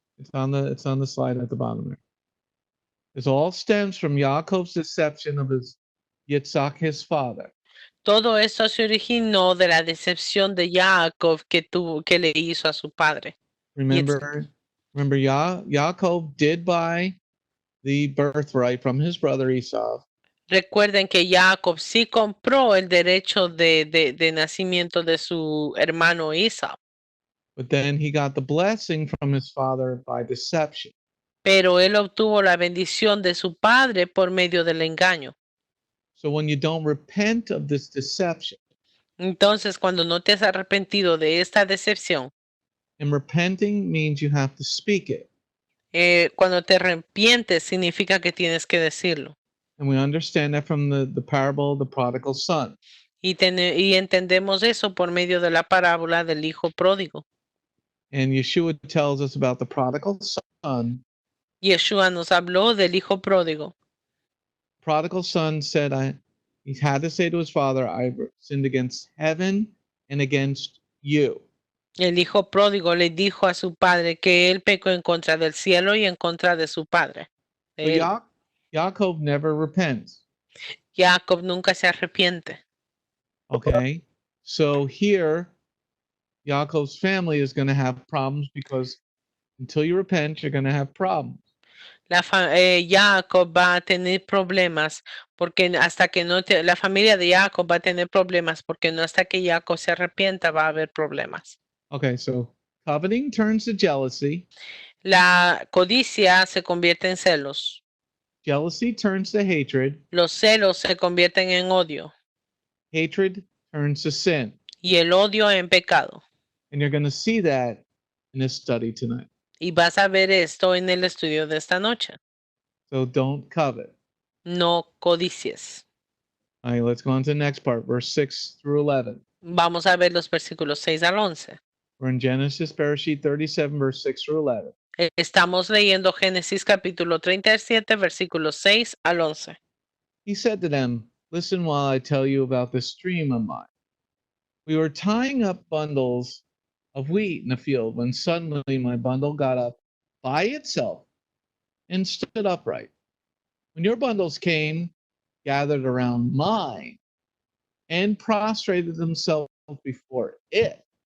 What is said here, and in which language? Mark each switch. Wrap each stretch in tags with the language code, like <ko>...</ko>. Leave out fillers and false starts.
<en>It's on the slide at the bottom there. This all stems from Yaakov's deception of his Yitzhak, his father.</en> <es>Todo esto se originó de la decepción de Jacob que le hizo a su padre.</es> <en>Remember, Yaakov did buy the birthright from his brother Esau.</en> <es>Recuerden que Jacob sí compró el derecho de nacimiento de su hermano Esau.</es> <en>But then he got the blessing from his father by deception.</en> <es>Pero él obtuvo la bendición de su padre por medio del engaño.</es> <en>So when you don't repent of this deception,</en> <es>Entonces, cuando no te has arrepentido de esta decepción,</es> <en>and repenting means you have to speak it.</en> <es>Cuando te arrepientes significa que tienes que decirlo.</es> <en>And we understand that from the parable of the prodigal son.</en> <es>Y entendemos eso por medio de la parábola del hijo pródigo.</es> <en>And Yeshua tells us about the prodigal son.</en> <es>Yeshua nos habló del hijo pródigo.</es> <en>Prodigal son said, he had to say to his father, I sinned against heaven and against you.</en> <es>El hijo pródigo le dijo a su padre que él pecó en contra del cielo y en contra de su padre.</es> <en>So Yaakov never repents.</en> <es>Jacob nunca se arrepiente.</es> <en>Okay, so here, Yaakov's family is going to have problems because until you repent, you're going to have problems.</en> <es>Jacob va a tener problemas porque hasta que la familia de Jacob va a tener problemas porque no hasta que Jacob se arrepienta va a haber problemas.</es> <en>Okay, so coveting turns to jealousy.</en> <es>La codicia se convierte en celos.</es> <en>Jealousy turns to hatred.</en> <es>Los celos se convierten en odio.</es> <en>Hatred turns to sin.</en> <es>Y el odio en pecado.</es> <en>And you're going to see that in this study tonight.</en> <es>Y vas a ver esto en el estudio de esta noche.</es> <en>So don't covet.</en> <es>No codicies.</es> <en>All right, let's go on to the next part, verse 6 through 11.</en> <es>Vamos a ver los versículos 6 al 11.</es> <en>We're in Genesis, Parasha 37, verse 6 through 11.</en> <es>Estamos leyendo Génesis capítulo 37, versículos 6 al 11.</es> <en>He said to them, listen while I tell you about this dream of mine. We were tying up bundles of wheat in the field when suddenly my bundle got up by itself and stood upright. When your bundles came, gathered around mine, and prostrated themselves before it,</en>